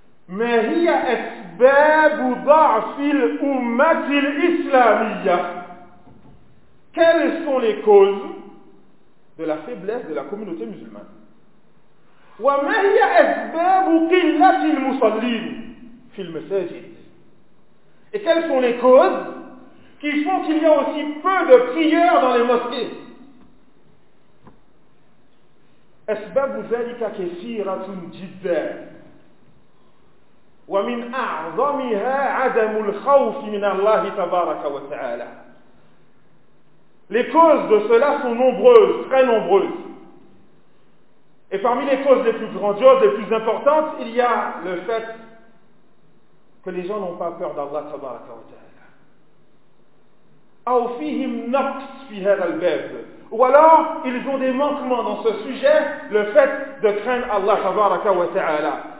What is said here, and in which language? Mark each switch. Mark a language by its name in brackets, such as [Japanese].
[Arabic] مَا هِيَ أَسْبَابُ ضَعْفِ الْأُمَّةِ الْإِسْلَامِيَّةِ [French] Quelles sont les causes de la faiblesse de la communauté musulmane? [Arabic] وَمَا هِيَ أَسْبَابُ قِلَّةِ الْمُصَلِّينَ فِي الْمَسَاجِدِ [French] Et quelles sont les causes qui font qu'il y a aussi peu de prieurs dans les mosquées? [Arabic] أَسْبَابُ ذَلِكَ كَثِيرَةٌ جِدًا وَمِنْ أَعْظَمِهَا عَدَمُ الْخَوْفِ مِنَ اللَّهِ تَبَارَكَ وَتَعَالَى [French] Les causes de cela sont nombreuses, très nombreuses. Et parmi les causes les plus grandioses, les plus importantes, il y a le fait que les gens n'ont pas peur d'Allah tabaraka wa ta'ala. [Arabic] Aw fihim naqs fi hadha al-bab. [French] Ou alors, ils ont des manquements dans ce sujet, le fait de craindre Allah tabaraka wa ta'ala.